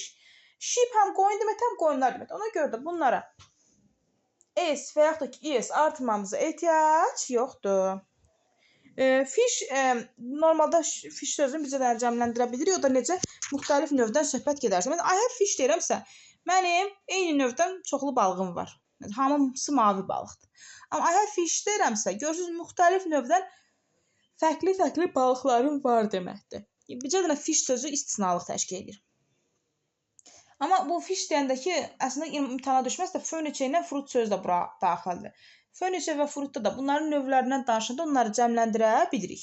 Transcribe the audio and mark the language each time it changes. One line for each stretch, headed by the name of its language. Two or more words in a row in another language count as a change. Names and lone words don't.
Azerbaijani: Sheep həm qoyun deməkdir, həm qoyunlar deməkdir. Ona görə də bunlara s və yaxud da ki es artırmamıza ehtiyac yoxdur. Fish, normalda fish sözünü bizə də cəmləndirə bilirik. O da necə müxtəlif növdən söhbət gedərsə. Məsələn,
English: I have fish
Azerbaijani: deyirəmsə, mənim eyni növdən çoxlu balığım var. Hamısı mavi balıqdır. Amma
English: I have fish
Azerbaijani: deyirəmsə, görürsünüz müxtəlif növdən fərqli balıqların var deməkdir. Bircə dənə fish sözü istisnalıq təşkil edir. Amma bu fish deyəndəki əslində imtahana düşməzsə furniture ilə fruit sözü də bura daxildir. Furniture və fruitda da bunların növlərindən danışanda onları cəmləndirə bilirik.